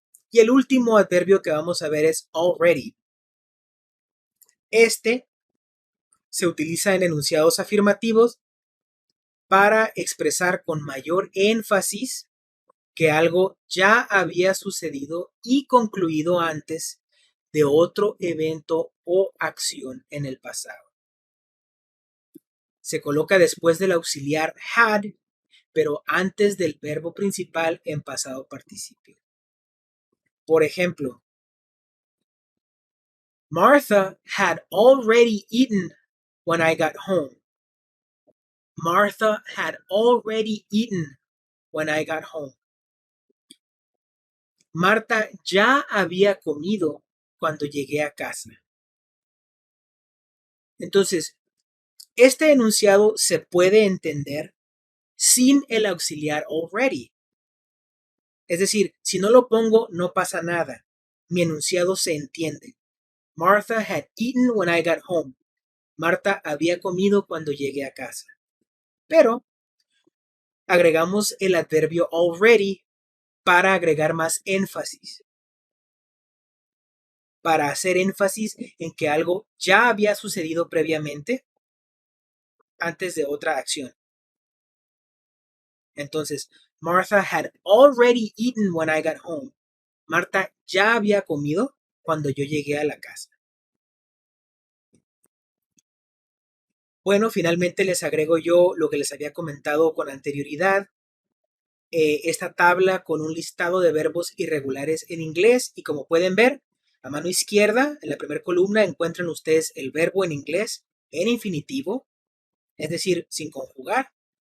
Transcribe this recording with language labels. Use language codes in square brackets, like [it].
[es] Y el último adverbio que vamos a ver es already. Este se utiliza en enunciados afirmativos para expresar con mayor énfasis que algo ya había sucedido y concluido antes de otro evento o acción en el pasado. Se coloca después del auxiliar had, pero antes del verbo principal en pasado participio. Por ejemplo, [en] Martha had already eaten when I got home. Martha had already eaten when I got home. [es] Marta ya había comido cuando llegué a casa. Entonces, este enunciado se puede entender sin el auxiliar already. Es decir, si no lo pongo, no pasa nada. Mi enunciado se entiende. [en] Martha had eaten when I got home. [es] Marta había comido cuando llegué a casa. Pero agregamos el adverbio already para agregar más énfasis. Para hacer énfasis en que algo ya había sucedido previamente antes de otra acción. Entonces, [en] Martha had already eaten when I got home. [es] Marta ya había comido cuando yo llegué a la casa. Bueno, finalmente les agrego yo lo que les había comentado con anterioridad. Esta tabla con un listado de verbos irregulares en inglés y como pueden ver, a mano izquierda, en la primera columna, encuentran ustedes el verbo en inglés en infinitivo, es decir, sin conjugar.